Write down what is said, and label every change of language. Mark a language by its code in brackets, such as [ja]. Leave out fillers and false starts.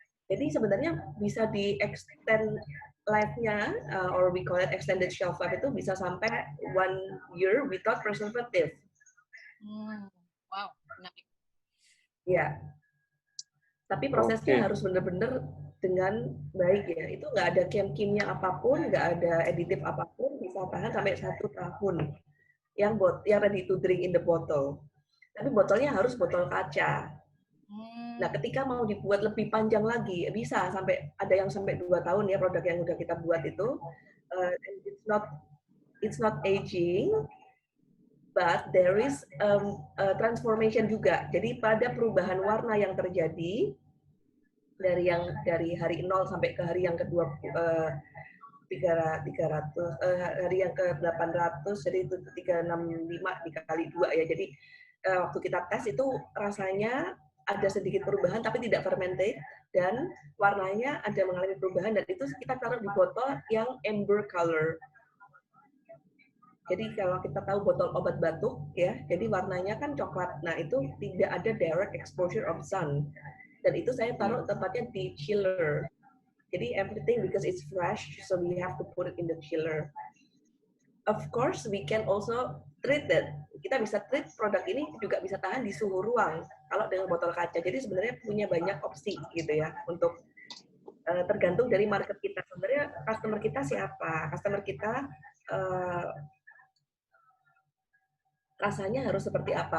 [id] Jadi sebenarnya bisa di [en] extend life-nya, or we call it extended shelf life, [id] itu bisa sampai [en] 1 year without preservative. [id] Wow, menarik. Ya. Tapi prosesnya harus benar-benar dengan baik ya. Itu nggak ada kimia apapun, nggak ada aditif apapun, bisa tahan sampai 1 tahun. [en] Yang ready to drink in the bottle. [id] Tapi botolnya harus botol kaca. Nah, ketika mau dibuat lebih panjang lagi, bisa sampai ada yang sampai 2 tahun ya produk yang udah kita buat itu. [en] It's not aging, but there is transformation juga. [id] Jadi pada perubahan warna yang terjadi dari hari 0 sampai ke hari yang ke-300, hari yang ke-800, jadi itu 365 dikali 2 ya. Jadi waktu kita tes itu rasanya ada sedikit perubahan tapi tidak fermented dan warnanya ada mengalami perubahan, dan itu kita taruh di botol yang amber color. Jadi kalau kita tahu botol obat batuk ya, jadi warnanya kan coklat. Nah, itu tidak ada [en] direct exposure of sun. [id] Dan itu saya taruh tempatnya di chiller. [en] Jadi everything because it's fresh, so we have to put it in the chiller. Of course, we can also treat it. [id] Kita bisa treat produk ini juga bisa tahan di suhu ruang kalau dengan botol kaca. Jadi sebenarnya punya banyak opsi gitu ya untuk tergantung dari market kita. Sebenarnya customer kita siapa? Customer kita rasanya harus seperti apa?